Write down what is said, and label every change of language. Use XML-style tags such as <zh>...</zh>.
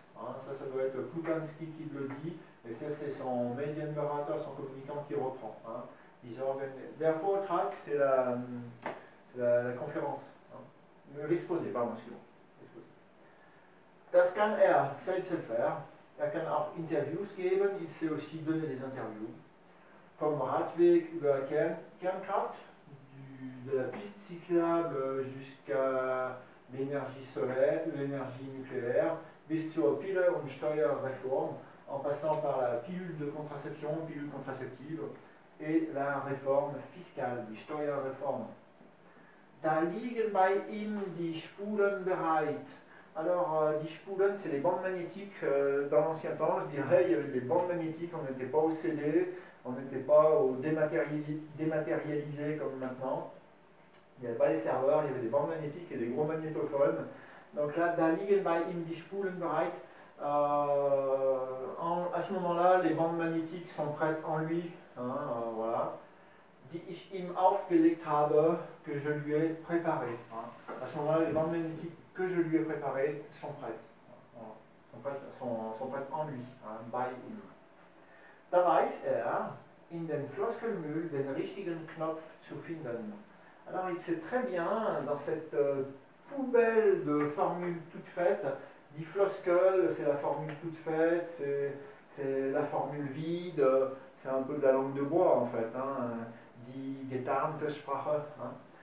<fr>Hein, ça doit être Plukanski qui le dit, et ça c'est son Medienberater, son communicant qui reprend. Hein.</fr> <de>Der Vortrag,</de> <fr>c'est la conférence. Hein. L'exposé, pardon, excusez-moi.</fr> <de>Das kann er,</de> <fr>ça il sait le faire.</fr> <de>Er kann auch Interviews geben,</de> <fr>il sait aussi donner des interviews.</fr> <de>Vom Radweg über Kernkraft,</de> <fr>de la piste cyclable jusqu'à l'énergie solaire, l'énergie nucléaire,</fr> <de>bis zur Pille- und Steuerreform,</de> <fr>en passant par la pilule de contraception, pilule contraceptive, et la réforme fiscale,</fr> <de>die Steuerreform. Da liegen bei ihm die Spulen bereit.</de> <fr>Alors,</fr> <de>die Spulen,</de> <fr>c'est les bandes magnétiques. Dans l'ancien temps, je dirais, il y avait des bandes magnétiques, on n'était pas au CD, on n'était pas au dématérialisé comme maintenant. Il n'y avait pas les serveurs, il y avait des bandes magnétiques et des gros magnétophones. Donc là,</fr> <de>da liegen bei ihm die Spulen bereit.</de> <fr>À ce moment-là, les bandes magnétiques sont prêtes en lui, voilà,</fr> <de>die ich ihm aufgelegt habe,</de> <fr>que je lui ai préparées. Hein. À ce moment-là, les bandes magnétiques que je lui ai préparées sont prêtes, sont prêtes en lui,</fr> <de>bei ihm. Da weiß er, in den Floskelmüll den richtigen Knopf zu finden.</de> <fr>Alors il sait très bien, dans cette poubelle de formules toutes faites,</fr> <de>die Floskel,</de> <fr>c'est la formule toute faite, c'est la formule vide, c'est un peu de la langue de bois en fait,</fr> <de>die getarnte Sprache.</de> <fr>Hein.</fr>